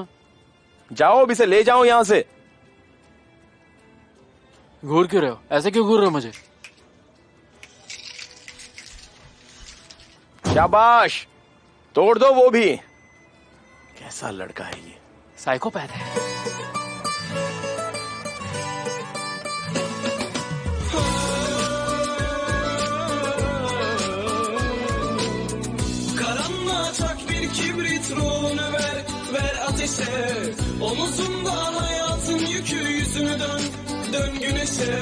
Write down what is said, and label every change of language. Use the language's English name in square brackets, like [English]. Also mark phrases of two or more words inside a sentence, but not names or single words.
[Hindi] जाओ, अब इसे ले जाओ यहाँ से। घूर क्यों रहे हो? ऐसे क्यों घूर रहे हो मुझे? शाबाश, तोड़ दो वो भी। कैसा लड़का है ये, साइकोपैथ है। [Turkish] Karanlığa tak bir kibrit, ruhunu ver ateşe. Omuzunda hayatın yükü, yüzünü dön güneşe.